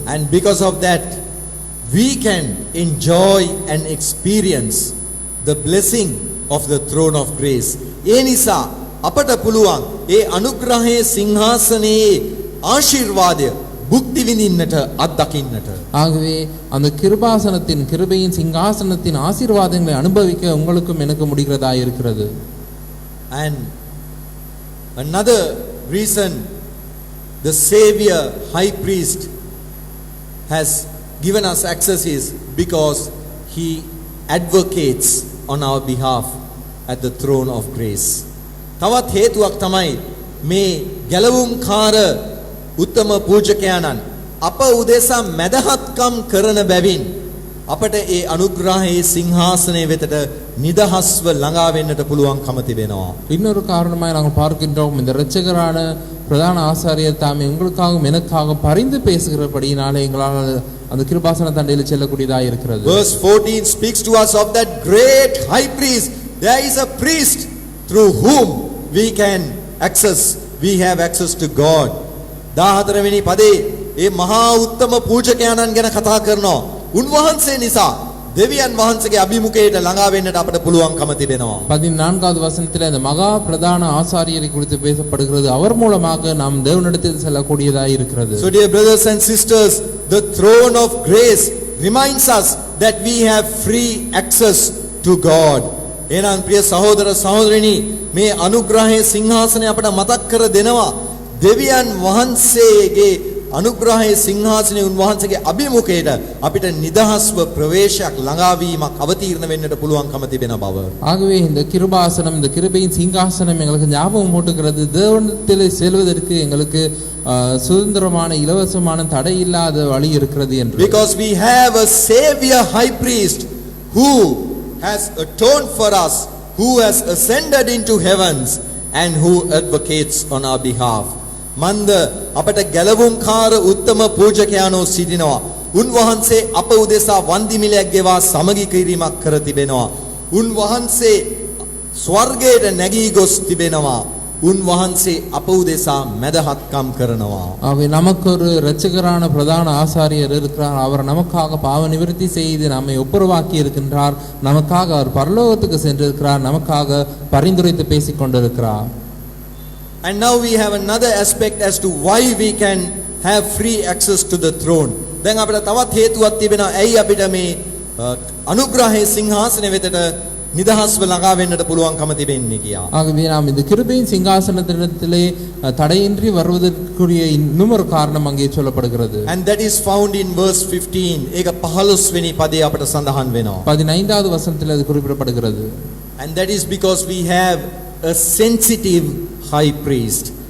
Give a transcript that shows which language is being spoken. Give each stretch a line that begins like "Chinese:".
English: And because of that we can enjoy and experience the blessing of the throne of grace.
Sinhala: ඒ නිසා අපට පුළුවන් ඒ අනුග්‍රහයේ සිංහාසනයේ ආශිර්වාදය භුක්ති විඳින්නට අත්දකින්නට.
Tamil: ஆகவே அந்த கிருபையின் சிங்காசனத்தின் ஆசீர்வாதங்களை அனுபவிக்க உங்களுக்கும் எனக்கு முடிகிறதா இருக்கிறது.
English: And another reason the Savior high priest has given us access is because he advocates on our behalf at the throne of grace.
Sinhala: තවත් හේතුවක් තමයි මේ ගැලවුම්කාර උත්තම පූජකයාණන් අප උදෙසා මැදහත්කම් කරන බැවින් අපට ඒ අනුග්‍රහයේ සිංහාසනය වෙතට නිදහස්ව ළඟා වෙන්නට පුළුවන්කම තිබෙනවා.
Tamil: இன்னொரு காரணமாய் நாங்கள் பார்க்கின்றோம், இந்த இரட்சகரான பிரதான ஆசாரியர் தாமே உங்களுக்காகவும் எனக்காகவும் பரிந்து பேசுகிறபடியினாலே எங்களால் அந்த கிருபாசன தண்டையில் செல்லக்கூடியதாக இருக்கிறது.
English: Verse 14 speaks to us of that great high priest. There is a priest through whom we have access to God.
Sinhala: 14 වෙනි පදේ ඒ මහා උත්තම පූජකයාණන් ගැන කතා කරනවා. උන්වහන්සේ නිසා දෙවියන් වහන්සේගේ අභිමුඛයට ළඟා වෙන්නට අපට පුළුවන්කම තිබෙනවා.
Tamil: 14வது வசனத்திலே அந்த மகா பிரதான ஆசாரியரை குறித்து பேசப்படுகிறது. அவர் மூலமாக நாம் தேவனிடத்தில் செல்லக்கூடியதாக இருக்கிறது.
English: So dear brothers and sisters, the throne of grace reminds us that we have free access to God.
Sinhala: එහෙනම් ප්‍රිය සහෝදර සහෝදරිනි, මේ අනුග්‍රහයේ සිංහාසනය අපට මතක් කර දෙනවා. දෙවියන් වහන්සේගේ අනුග්‍රහයේ සිංහාසනයේ උන්වහන්සේගේ අභිමුඛයට අපිට නිදහස්ව ප්‍රවේශයක් ළඟාවීමක් අවතීර්ණ වෙන්නට පුළුවන්කම තිබෙන බව.
Tamil: ஆகவே இந்த கிருபாசனம், இந்த கிருபையின் சிங்காசனம் எங்களுக்கு ஞாபகம் ஊட்டுகிறது. தேவனிடத்தில் செல்வதற்கு எங்களுக்கு சுதந்திரமான இலவசமான தடை இல்லாத வழி இருக்கிறது என்று.
English: Because we have a savior high priest who has atoned for us, who has ascended into heavens and who advocates on our behalf.
Sinhala: මන්ද අපට ගැලවුම්කාර උත්තම පූජකයාණෝ සිටිනවා. උන්වහන්සේ අප උදෙසා වන්දිමිලයක් ගෙවා සමගි කිරීමක් කර තිබෙනවා. උන්වහන්සේ ස්වර්ගයට නැගී ගොස් තිබෙනවා. උන්වහන්සේ අප උදෙසා මැදහත්කම් කරනවා.
Tamil: ஆகவே நமக்கு ஒரு இரட்சகரான பிரதான ஆசாரியர் இருக்கிறார். அவர் நமக்காக பாவ நிவர்த்தி செய்து நம்மை ஒப்புரவாக்கி இருக்கின்றார். நமக்காக அவர் பரலோகத்துக்கு சென்றிருக்கிறார். நமக்காக பரிந்துரைத்து பேசிக் கொண்டிருக்கிறார்.
English: And now we have another aspect as to why we can have free access to the throne.
Sinhala: දැන් අපිට තවත් හේතුවක් තිබෙනවා ඇයි අපිට මේ අනුග්‍රහයේ සිංහාසනය වෙතට නිදහස්ව ළඟා වෙන්නට පුළුවන්කම තිබෙන්නේ කියලා.
Tamil: ஆகவே நாம் இந்த கிருபையின் சிங்காசனத்திலே தடையின்றி வருவதற்குரிய இன்னும் ஒரு காரணம் அங்கே சொல்லப்படுகிறது.
English: And that is found in verse 15.
Sinhala: ඒක 15 වෙනි පදේ අපිට සඳහන් වෙනවා.
Tamil: 15வது வசனத்தில் அது குறிப்பிடப்படுகிறது.
English: And that is because we have a sensitive high priest.